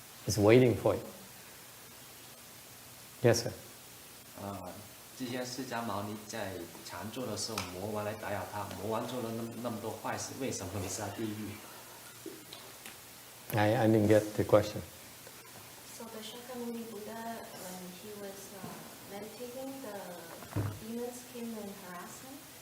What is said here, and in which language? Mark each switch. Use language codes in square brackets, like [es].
[en] It's waiting for you. Yes, sir. [zh] 之前释迦牟尼在禅坐的时候，魔王来打扰他，魔王做了那么多坏事，为什么会下地狱？ [en] I didn't get the question. So the Shakyamuni Buddha, when he was meditating, the demons came and harassed him.